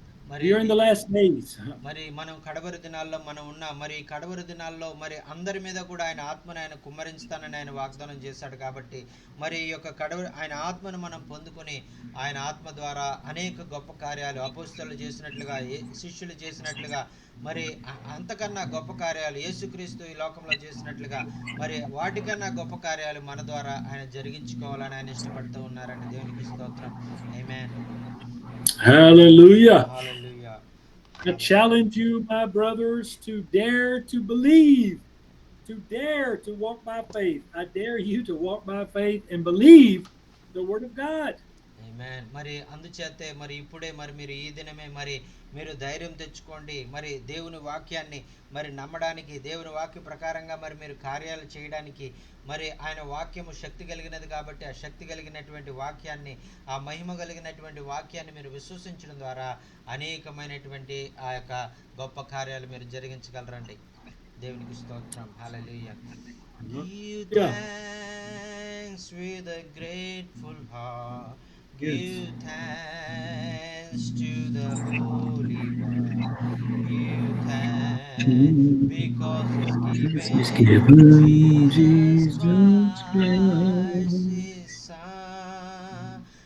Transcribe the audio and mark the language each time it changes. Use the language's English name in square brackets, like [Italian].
[Telugu] మరి [English] We are in the last days. [Telugu] మరి మనం కడవరి దినాల్లో మనం ఉన్న మరి కడవరి దినాల్లో మరి అందరి మీద కూడా ఆయన ఆత్మను ఆయన కుమ్మరించుతానని ఆయన వాగ్దానం చేశాడు. కాబట్టి మరి ఈ యొక్క ఆయన ఆత్మను మనం పొందుకొని ఆయన ఆత్మ ద్వారా అనేక గొప్ప కార్యాలు అపోస్తలులు చేసినట్లుగా శిష్యులు చేసినట్లుగా మరి అంతకన్నా గొప్ప కార్యాలు యేసుక్రీస్తు ఈ లోకంలో చేసినట్లుగా మరి వాటికన్నా గొప్ప కార్యాలు మన ద్వారా ఆయన జరిగించుకోవాలని ఆయన ఇష్టపడుతూ ఉన్నారండి. దేవునికి స్తోత్రం. ఆమేన్. [English] Hallelujah. [Telugu] Hallelujah. [English] I challenge you, my brothers, to dare to believe, to dare to walk by faith. I dare you to walk by faith and believe the word of God. [Telugu] ఆమేన్. మరి అందుచేతే మరి ఇప్పుడే మరి మీరు ఈ దినమే మరి మీరు ధైర్యం తెచ్చుకోండి. మరి దేవుని వాక్యాన్ని మరి నమ్మడానికి, దేవుని వాక్య ప్రకారంగా మరి మీరు కార్యాలు చేయడానికి మరి ఆయన వాక్యము శక్తి కలిగినది. కాబట్టి ఆ శక్తి కలిగినటువంటి వాక్యాన్ని, ఆ మహిమ కలిగినటువంటి వాక్యాన్ని మీరు విశ్వసించడం ద్వారా అనేకమైనటువంటి ఆ యొక్క గొప్ప కార్యాలు మీరు జరిగించగలరండి. దేవునికి స్తోత్రం. హల్లెలూయా. [English] Give thanks with a grateful heart. Give thanks to the Holy One. Give thanks because He's given Jesus Christ His Son.